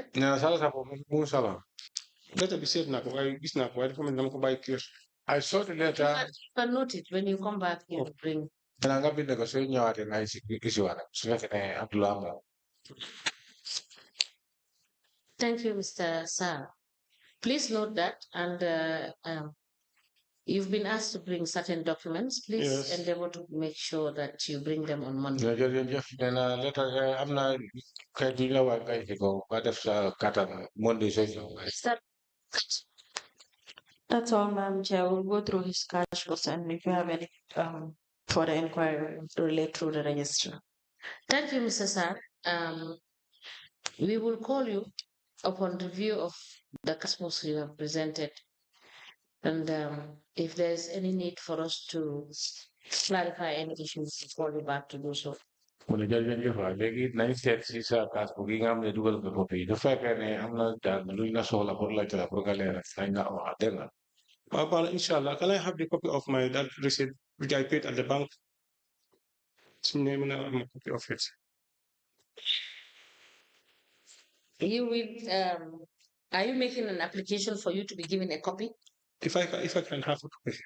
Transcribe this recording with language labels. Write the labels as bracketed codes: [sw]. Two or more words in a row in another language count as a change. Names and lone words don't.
[wo] Nena salary sa boobu mu salary. Letter bi seet naa ko waaye gis naa ko waaye dafa mel ni dama ko bàyyi kër. [en] I saw the letter. You can note it when you come back. You bring. [wo] Nena nga bind ko soo ñëwaatee nga isiwaat su fekkee ne Abdullah am la. [en] Thank you, Mr. Sarah. Please note that, and you've been asked to bring certain documents. Please Yes. endeavor to make sure that you bring them on Monday. [wo] jërëjëf nena letter am na kayit yu la war nga indi ko nga def sa kattan Monday soo ñëw. [en] Is that That's all, Madam Chair. We'll go through his cash flows, and if you have any further inquiry to relate through the register. Thank you, Mr. Sar. We will call you upon review of the cash flows you have presented. And if there's any need for us to clarify any issues, we'll call you back to do so. [wo] Mune jërëjëf waay léegi nañ seet si sa kaas bu gi nga xam ne dugal nga ko fii bu fekkee ne am na daal luñ la soxla pour laajte la pour nga leeral nañ la wax dégg nga. [en] Well, inshallah, can I have the copy of my that receipt which I paid at the bank? Name and a copy of it. You will, are you making an application for you to be given a copy? If I can have a copy.